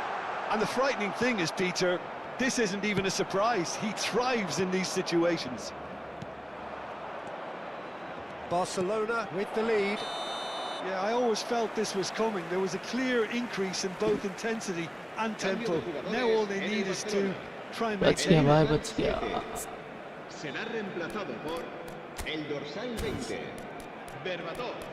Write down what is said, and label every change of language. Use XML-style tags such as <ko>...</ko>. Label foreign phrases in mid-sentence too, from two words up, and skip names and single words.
<en>And the frightening thing is, Peter, this isn't even a surprise. He thrives in these situations. Barcelona with the lead. Yeah, I always felt this was coming. There was a clear increase in both intensity and tempo. Now all they need is to try and make</en> <hi>बच गया</hi> <en>it.</en> <hi>भाई, बच गया.</hi> <es>Será reemplazado por el dorsal 20, Berbatov.</es>